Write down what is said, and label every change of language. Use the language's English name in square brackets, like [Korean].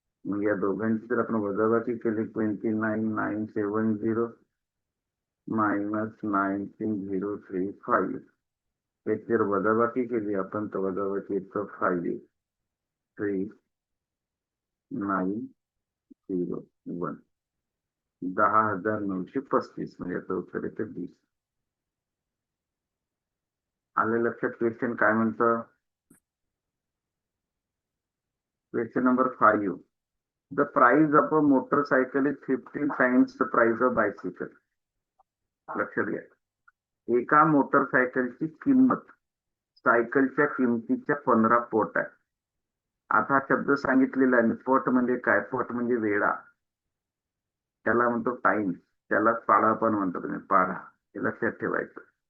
[Marathi] मग या दोघांची जर आपण वजाबाकी केली 29,970 मायनस 19,035, त्याची जर वजाबाकी केली आपण तर वजाबाकी येतं 5,3,901, 10,935 म्हणजे याचं उत्तर येतं 20. आले लक्षात? क्वेश्चन काय म्हणतं, question number 5. [English] The price of a motorcycle is 15 times the price of bicycle. [Marathi] लक्षात घ्या, एका मोटरसायकलची किंमत सायकलच्या किमतीच्या 15 पट आहे. आता शब्द सांगितलेला आहे. पट म्हणजे काय? पट म्हणजे वेळा, त्याला म्हणतो टाइम, त्याला पाढा पण म्हणतो तुम्ही, पाढा, हे लक्षात ठेवायचं.